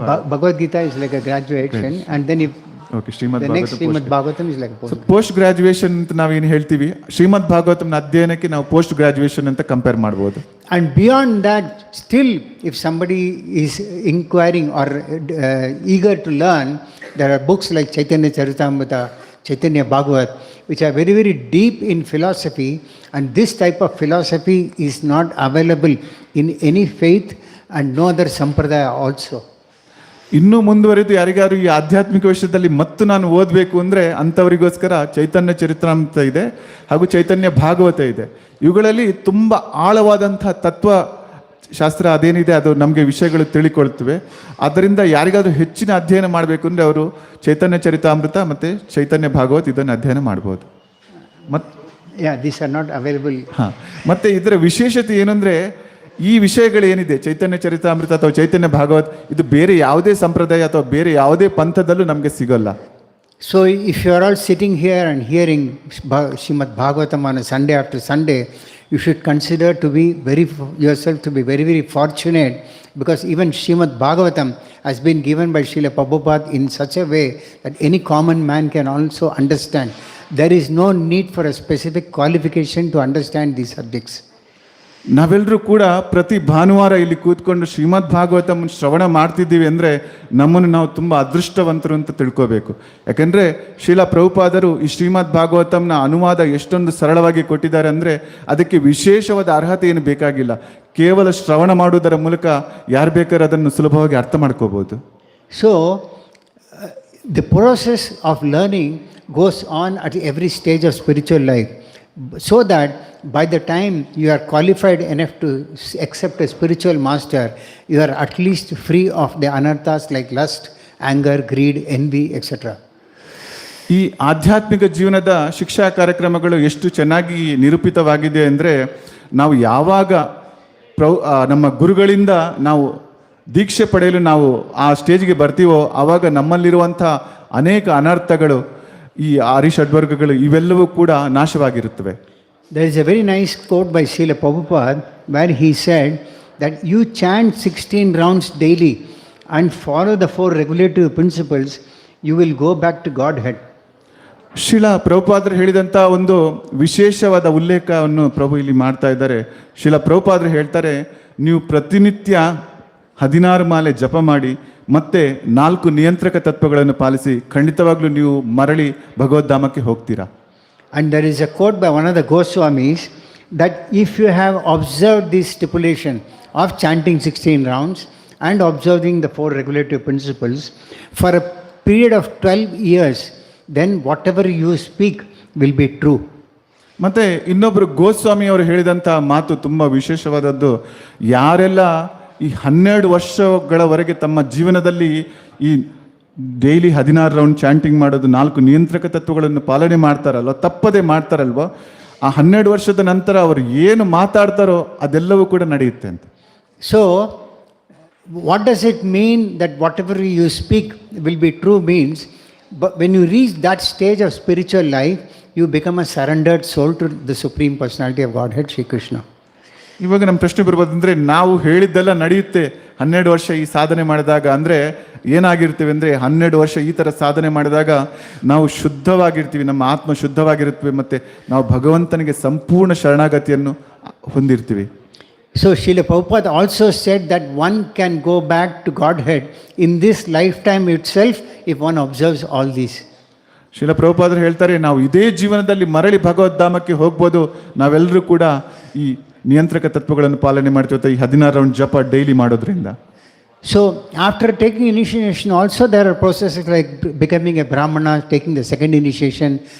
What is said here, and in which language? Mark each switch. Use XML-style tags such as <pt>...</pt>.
<en>Bhagavad Gita is like a graduation and then the next Srimad Bhagavatam is like a post.</en> <kn>Post graduation ಅಂತ ನಾವೇನು ಹೇಳ್ತೀವಿ, ಶ್ರೀಮದ್ ಭಾಗವತಂನ ಅಧ್ಯಯನಕ್ಕೆ ನಾವು post graduation ಅಂತ compare ಮಾಡ್ಬೋದು.</kn> <en>And beyond that, still if somebody is inquiring or eager to learn, there are books like Chaitanya Charitamrita, Chaitanya Bhagavat, which are very, very deep in philosophy, and this type of philosophy is not available in any faith and no other sampradaya also.</en> <kn>ಇನ್ನೂ ಮುಂದುವರೆದು ಯಾರಿಗಾರು ಈ ಆಧ್ಯಾತ್ಮಿಕ ವಿಷಯದಲ್ಲಿ ಮತ್ತು ನಾನು ಓದಬೇಕು ಅಂದರೆ ಅಂಥವರಿಗೋಸ್ಕರ ಚೈತನ್ಯ ಚರಿತಾಮೃತ ಇದೆ ಹಾಗೂ ಚೈತನ್ಯ ಭಾಗವತ ಇದೆ. ಇವುಗಳಲ್ಲಿ ತುಂಬ ಆಳವಾದಂಥ ತತ್ವಶಾಸ್ತ್ರ ಅದೇನಿದೆ ಅದು ನಮಗೆ ವಿಷಯಗಳು ತಿಳಿಕೊಳ್ತವೆ. ಆದ್ದರಿಂದ ಯಾರಿಗಾದ್ರೂ ಹೆಚ್ಚಿನ ಅಧ್ಯಯನ ಮಾಡಬೇಕು ಅಂದರೆ ಅವರು ಚೈತನ್ಯ ಚರಿತಾಮೃತ ಮತ್ತು ಚೈತನ್ಯ ಭಾಗವತ್ ಇದನ್ನು ಅಧ್ಯಯನ ಮಾಡ್ಬೋದು.</kn> <en>These are not available.</en> <kn>ಮತ್ತು ಇದರ ವಿಶೇಷತೆ ಏನಂದರೆ, ಈ ವಿಷಯಗಳೇನಿದೆ ಚೈತನ್ಯ ಚರಿತಾಮೃತ ಅಥವಾ ಚೈತನ್ಯ ಭಾಗವತ್, ಇದು ಬೇರೆ ಯಾವುದೇ ಸಂಪ್ರದಾಯ ಅಥವಾ ಬೇರೆ ಯಾವುದೇ ಪಂಥದಲ್ಲೂ ನಮಗೆ ಸಿಗೋಲ್ಲ.</kn> <en>So if you are all sitting here and hearing Srimad Bhagavatam on a Sunday after Sunday, you should consider yourself to be very, very fortunate, because even Srimad Bhagavatam has been given by Srila Prabhupada in such a way that any common man can also understand. There is no need for a specific qualification to understand these subjects.</en> <kn>ನಾವೆಲ್ಲರೂ ಕೂಡ ಪ್ರತಿ ಭಾನುವಾರ ಇಲ್ಲಿ ಕೂತ್ಕೊಂಡು ಶ್ರೀಮದ್ ಭಾಗವತಂ ಶ್ರವಣ ಮಾಡ್ತಿದ್ದೀವಿ ಅಂದರೆ ನಮ್ಮನ್ನು ನಾವು ತುಂಬ ಅದೃಷ್ಟವಂತರು ಅಂತ ತಿಳ್ಕೋಬೇಕು. ಯಾಕೆಂದರೆ ಶ್ರೀಲ ಪ್ರಭುಪಾದರು ಈ ಶ್ರೀಮದ್ ಭಾಗವತಂನ ಅನುವಾದ ಎಷ್ಟೊಂದು ಸರಳವಾಗಿ ಕೊಟ್ಟಿದ್ದಾರೆ ಅಂದರೆ ಅದಕ್ಕೆ ವಿಶೇಷವಾದ ಅರ್ಹತೆ ಏನು ಬೇಕಾಗಿಲ್ಲ. ಕೇವಲ ಶ್ರವಣ ಮಾಡುವುದರ ಮೂಲಕ ಯಾರು ಬೇಕಾದ್ರೂ ಅದನ್ನು ಸುಲಭವಾಗಿ ಅರ್ಥ ಮಾಡ್ಕೋಬೋದು.</kn> <en>So, the process of learning goes on at every stage of spiritual life, so that by the time you are qualified enough to accept a spiritual master, you are at least free of the anarthas like lust, anger, greed, envy, etc.</en> <kn>ಈ ಆಧ್ಯಾತ್ಮಿಕ ಜೀವನದ ಶಿಕ್ಷಾ ಕಾರ್ಯಕ್ರಮಗಳು ಎಷ್ಟು ಚೆನ್ನಾಗಿ ನಿರೂಪಿತವಾಗಿದೆ ಅಂದರೆ, ನಾವು ಯಾವಾಗ ನಮ್ಮ ಗುರುಗಳಿಂದ ನಾವು ದೀಕ್ಷೆ ಪಡೆಯಲು ನಾವು ಆ ಸ್ಟೇಜ್ಗೆ ಬರ್ತೀವೋ ಆವಾಗ ನಮ್ಮಲ್ಲಿರುವಂಥ ಅನೇಕ ಅನರ್ಥಗಳು, ಈ ಅರಿಷಡ್ವರ್ಗಗಳು ಇವೆಲ್ಲವೂ ಕೂಡ ನಾಶವಾಗಿರುತ್ತವೆ.</kn> <en>There is a very nice quote by Srila Prabhupada where he said that you chant 16 rounds daily and follow the 4 regulative principles, you will go back to Godhead.</en> <kn>Srila ಪ್ರಭುಪಾದರು ಹೇಳಿದಂಥ ಒಂದು ವಿಶೇಷವಾದ ಉಲ್ಲೇಖವನ್ನು ಪ್ರಭು ಇಲ್ಲಿ ಮಾಡ್ತಾ ಇದ್ದಾರೆ. ಶ್ರೀಲ ಪ್ರಭುಪಾದರು ಹೇಳ್ತಾರೆ, ನೀವು ಪ್ರತಿನಿತ್ಯ 16 ಮಾಲೆ ಜಪ ಮಾಡಿ ಮತ್ತೆ 4 ನಿಯಂತ್ರಕ ತತ್ವಗಳನ್ನು ಪಾಲಿಸಿ ಖಂಡಿತವಾಗ್ಲೂ ನೀವು ಮರಳಿ ಭಗವದ್ಧಾಮಕ್ಕೆ ಹೋಗ್ತೀರಾ.</kn> <en>And there is a quote by one of the Goswamis that if you have observed this stipulation of chanting 16 rounds and observing the 4 regulative principles for a period of 12 years, then whatever you speak will be true.</en> <kn>ಮತ್ತೆ ಇನ್ನೊಬ್ಬರು ಗೋಸ್ವಾಮಿ ಅವರು ಹೇಳಿದಂಥ ಮಾತು ತುಂಬ ವಿಶೇಷವಾದದ್ದು. ಯಾರೆಲ್ಲ ಈ 12 ವರ್ಷಗಳವರೆಗೆ ತಮ್ಮ ಜೀವನದಲ್ಲಿ ಈ ಡೈಲಿ 16 ರೌಂಡ್ ಚಾಂಟಿಂಗ್ ಮಾಡೋದು, 4 ನಿಯಂತ್ರಕ ತತ್ವಗಳನ್ನು ಪಾಲನೆ ಮಾಡ್ತಾರಲ್ವ, ತಪ್ಪದೆ ಮಾಡ್ತಾರಲ್ವ, ಆ 12 ವರ್ಷದ ನಂತರ ಅವರು ಏನು ಮಾತಾಡ್ತಾರೋ ಅದೆಲ್ಲವೂ ಕೂಡ ನಡೆಯುತ್ತೆ ಅಂತ.</kn> <en>So, what does it mean that whatever you speak will be true means, but when you reach that stage of spiritual life, you become a surrendered soul to the Supreme Personality of Godhead, Shri Krishna.</en> <kn>ಇವಾಗ ನಮ್ಮ ಪ್ರಶ್ನೆ ಬರ್ಬೋದಂದರೆ, ನಾವು ಹೇಳಿದ್ದೆಲ್ಲ ನಡೆಯುತ್ತೆ 12 ವರ್ಷ ಈ ಸಾಧನೆ ಮಾಡಿದಾಗ ಅಂದರೆ ಏನಾಗಿರ್ತೀವಿ ಅಂದರೆ, 12 ವರ್ಷ ಈ ಥರ ಸಾಧನೆ ಮಾಡಿದಾಗ ನಾವು ಶುದ್ಧವಾಗಿರ್ತೀವಿ, ನಮ್ಮ ಆತ್ಮ ಶುದ್ಧವಾಗಿರುತ್ತವೆ, ಮತ್ತು ನಾವು ಭಗವಂತನಿಗೆ ಸಂಪೂರ್ಣ ಶರಣಾಗತಿಯನ್ನು ಹೊಂದಿರ್ತೀವಿ.</kn> <en>So Srila Prabhupada also said that one can go back to Godhead in this lifetime itself if one observes all these.</en> <kn>Srila ಪ್ರಭುಪಾದರು ಹೇಳ್ತಾರೆ, ನಾವು ಇದೇ ಜೀವನದಲ್ಲಿ ಮರಳಿ ಭಗವದ್ಧಾಮಕ್ಕೆ ಹೋಗ್ಬೋದು, ನಾವೆಲ್ಲರೂ ಕೂಡ ಈ ನಿಯಂತ್ರಕ ತತ್ವಗಳನ್ನು ಪಾಲನೆ ಮಾಡ್ತೀವಿ ಈ 16 ರೌಂಡ್ ಜಪ ಡೈಲಿ ಮಾಡೋದ್ರಿಂದ.</kn> <en>So after taking initiation also there are processes like becoming a Brahmana, taking the second initiation.</en>